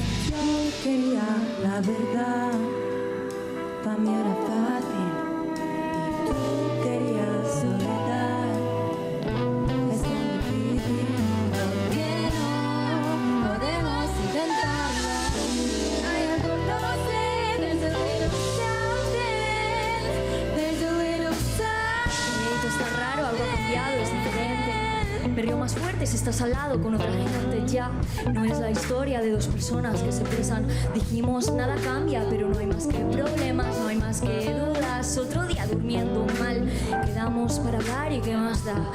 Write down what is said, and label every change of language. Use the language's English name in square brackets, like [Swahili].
[Spanish] Yo quería la verdad, pa' mí era fácil. Y tú querías soledad. Es tan difícil. ¿Por qué no podemos intentarlo? Hay algo, no sé, [English] there's a little something, there's a little something. [Spanish] Esto está raro, algo ha cambiado, es diferente. Me río más fuerte si estás al lado con otra gente. Ya no es la historia de dos personas que se besan. Dijimos nada cambia, pero no hay más que problemas, no hay más que dudas. Otro día durmiendo mal, quedamos para hablar y qué más da.